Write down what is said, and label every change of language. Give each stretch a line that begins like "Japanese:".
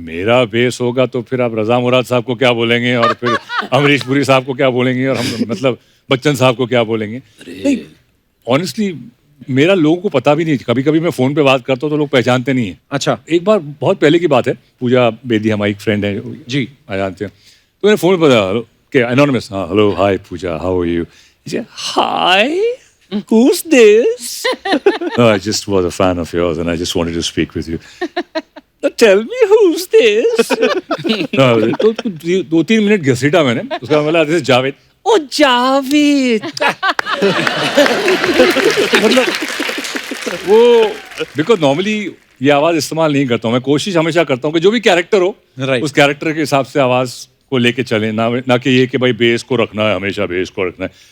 Hindi: मेरा बेस होगा तो फिर आप रजा मुराद साहब को क्या बोलेंगे, और फिर अमरीश पुरी साहब को क्या बोलेंगे, और हम मतलब बच्चन साहब को क्या बोलेंगे। नहीं, ऑनेस्टली मेरा लोगों को पता भी नहीं। कभी कभी मैं फोन पे बात करता हूँ तो लोग पहचानते नहीं है। अच्छा। एक बार बहुत पहले की बात है, पूजा बेदी हमारी फ्रेंड है जी, जानते हैं, तो मैंने फोन पर कि एनोनिमस, हाँ hello hi Puja,
English: How are you? Hi, who's this? No, I just was a fan of yours and I just wanted to speak with you. No, tell me who's this?
Hindi: No, तो 2-3 minute घसीटा मैंने, उसका बोला
English: This is Javed.
Hindi: ओ जावेद। मतलब वो because normally ये आवाज इस्तेमाल नहीं करता हूँ मैं। कोशिश हमेशा करता हूँ कि जो भी कैरेक्टर हो, उस कैरेक्टर के हिसाब से आवाज को लेके चले, ना कि ये कि भाई बेस को रखना है, हमेशा बेस को रखना है।